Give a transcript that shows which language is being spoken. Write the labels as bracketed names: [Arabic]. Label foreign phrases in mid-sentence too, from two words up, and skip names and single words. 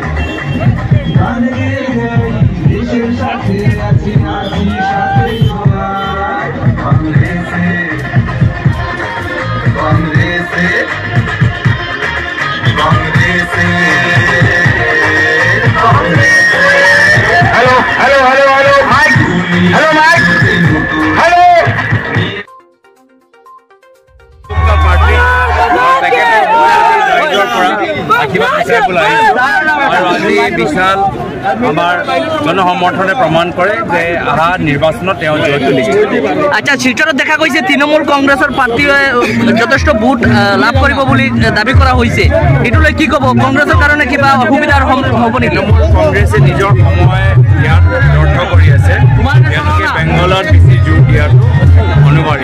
[Bangla] দেশের সাথে আছি আছি সাথে কংগ্রেসে কংগ্রেসে কংগ্রেসে [English] hello hello hello hello mike hello mike hello [Assamese] বিশাল আমার জনসমৰ্থনে প্ৰমাণ কৰে যে অহা নিৰ্বাচনত তেওঁ জয় তুলিছে। আচ্ছা, শিলচৰত দেখা গৈছে তৃণমূল কংগ্ৰেছৰ প্ৰাৰ্থীয়ে যথেষ্ট ভোট লাভ কৰিব বুলি দাবী কৰা হৈছে, এইটোলৈ কি ক'ব? কংগ্ৰেছৰ কাৰণে কিবা অসুবিধাৰ হ'ব নেকি? কংগ্ৰেছে নিজৰ সময় ইয়াত ব্যৰ্থ কৰি আছে, তেওঁলোকে বেংগলত বেছি জোৰ দিয়াটো অনিবাৰ্য।